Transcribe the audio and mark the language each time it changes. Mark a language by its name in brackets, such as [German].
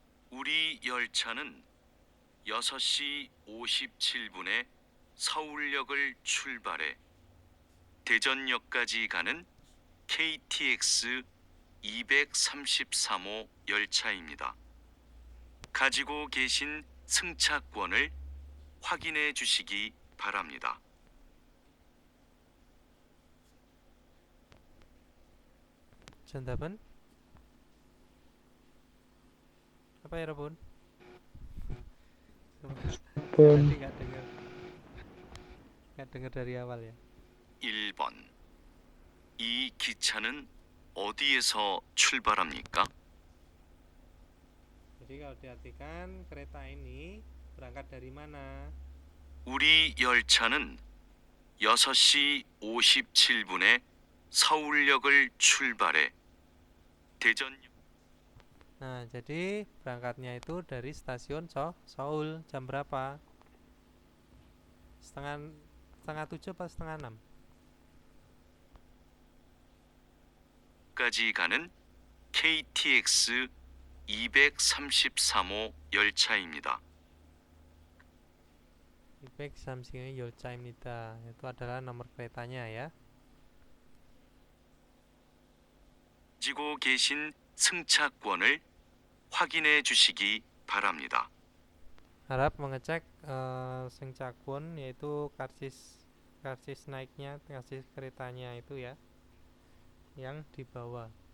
[Korean] 우리 열차는 6시 57분에 서울역을 출발해 대전역까지 가는 KTX 233호 열차입니다. 가지고 계신 승차권을 확인해 주시기 바랍니다. 정답은 [Indonesian] apa ya Robun? [Korean] Sambon. [Indonesian] Tadi nggak dengar dari awal ya. [Korean] 1번 이 기차는 어디에서 출발합니까? [Indonesian] Jadi kalau diartikan kereta ini berangkat dari mana? [Korean] 우리 열차는 6시 57분에 서울역을 출발해 대전. [Indonesian] Nah, jadi berangkatnya itu dari stasiun Seoul jam berapa? Setengah 7 atau setengah 6? [Korean] 까지 가는 KTX 233호 열차입니다. 233호 열차입니다. [Indonesian] Itu adalah nomor keretanya ya. [Korean] 가지고 계신 승차권을 확인해 주시기 바랍니다. [Indonesian] Harap mengecek 승차권 yaitu karcis naiknya, karcis keretanya itu ya, yang dibawa.